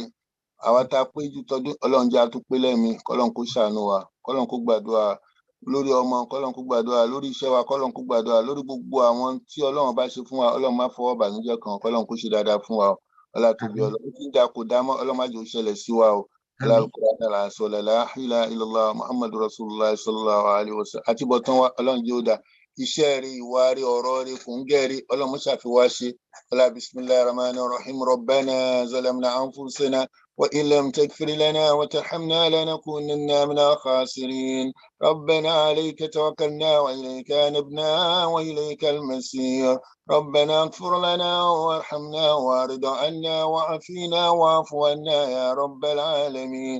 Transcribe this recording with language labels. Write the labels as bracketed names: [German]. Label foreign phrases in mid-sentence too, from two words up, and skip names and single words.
[Yoruba] Àwa tá a pé jù tọdún Ọlọ́run jẹ́ àtúpé lẹ́mí, kọ́lọ́run kó ṣàánú wa, kọ́lọ́run kó gbàdúrà lórí ọmọ, kọ́lọ́run kó gbàdúrà lórí iṣẹ́ wa, kọ́lọ́run kó gbàdúrà lórí gbogbo àwọn tí Ọlọ́run bá ṣe fún wa. Ọlọ́run má fọwọ́ bànújẹ́ kan, kọ́lọ́run kó ṣe dáadáa fún wa. Ọlá tóbi Ọlọ́run tí ń da kò dá mọ́, Ọlọ́run má jẹ́ ó ṣẹlẹ̀ sí wa o. [Arabic] القرآن الأصالة لا إله إلا الله محمد رسول الله صلى الله عليه وسلم. [Yoruba] Àti bọ̀tán wa Ọlọ́run jẹ́ ó dá. Iṣẹ́ rí, ìwà rí, ọ̀rọ̀ rí, kùngẹ́ rí, Ọlọ́run ṣàfiwá ṣe. [Arabic] Ọlá بسم الله الرحمن الرحيم ربنا ظلمنا أنفسنا وإن لم تغفر لنا وترحمنا لنكونن من الخاسرين. ربنا عليك توكلنا وإليك أنبنا وإليك المصير. ربنا اغفر لنا وارحمنا وارض عنا وعافنا واعف عنا يا رب العالمين.